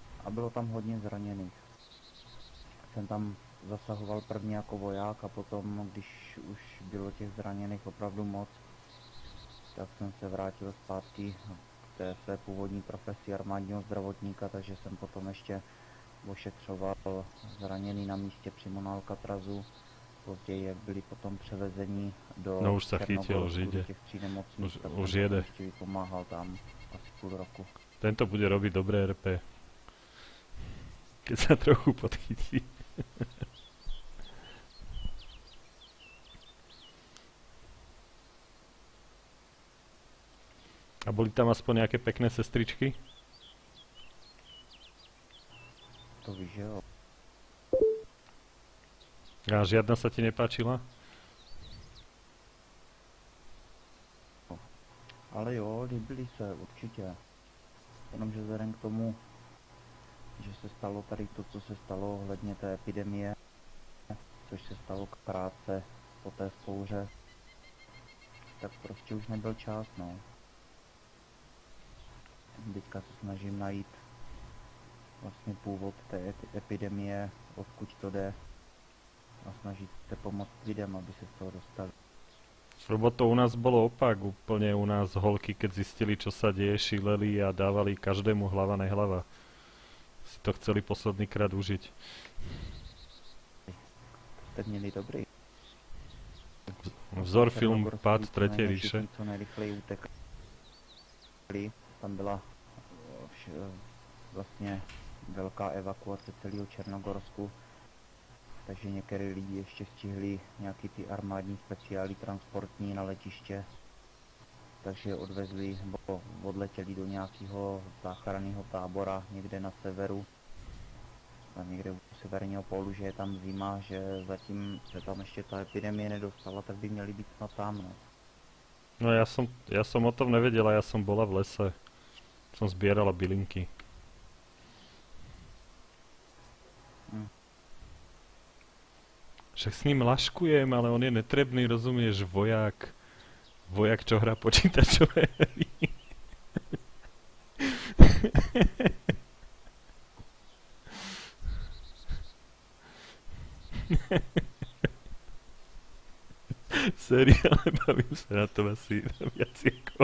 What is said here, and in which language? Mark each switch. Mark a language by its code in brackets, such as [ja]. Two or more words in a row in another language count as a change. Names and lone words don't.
[cs] A bylo tam hodně zraněných. Jsem tam zasahoval prvně jako voják a potom, když už bylo těch zraněných opravdu moc, tak jsem se vrátil zpátky k té své původní profesi armádního zdravotníka, takže jsem potom ještě ošetřoval zraněný na místě přímo na Alcatrazu. Později, jak byli potom převezeni do [sk] No už sa chytil, už [cs] Černogorsku, do [sk] ide. [cs] těch 3 nemocnic, tak Už jsem jede. ještě pomáhal tam asi půl roku. [sk] Tento bude robiť dobré RP. Keď sa trochu podchytí. A boli tam aspoň nejaké pekné sestričky? [cs] To víš, že jo. [sk] A žiadna sa ti nepáčila? [cs] Ale jo, líbili se určitě. Jenomže vzhledem k tomu, že se stalo tady to, co se stalo ohledně té epidemie, což se stalo krátce po té spouře, tak prostě už nebyl čas, no. Teďka se snažím najít vlastně původ té epidemie, odkud to jde, a snažit se pomoct lidem, aby se z toho dostali. [sk] Lebo to u nás bolo opak, úplne u nás holky, keď zistili, čo sa deje, šíleli a dávali každému hlava nehlava. Si to chceli posledný krát užiť. [cs] Jste měli dobrý. Vzor film Černogorský Pád víceméně [sk] tretej ríše. [cs] všichni co nejrychleji utekli. Tam byla vlastně velká evakuace celého Černogorsku, takže některé lidi ještě stihli nějaký ty armádní speciály transportní na letiště, takže je odvezli nebo odletěli do nějakého záchranného tábora někde na severu, a někde u severního pólu, že je tam zima, že zatím se tam ještě ta epidemie nedostala, tak by měli být snad tam, no. [sk] No ja som o tom nevedela, ja som bola v lese. Som zbierala bylinky. Však s ním laškujem, ale on je netrebný, rozumieš, vojak. Vojak, čo hrá počítačové hry. Sério, ale bavím sa na tom asi viac ako...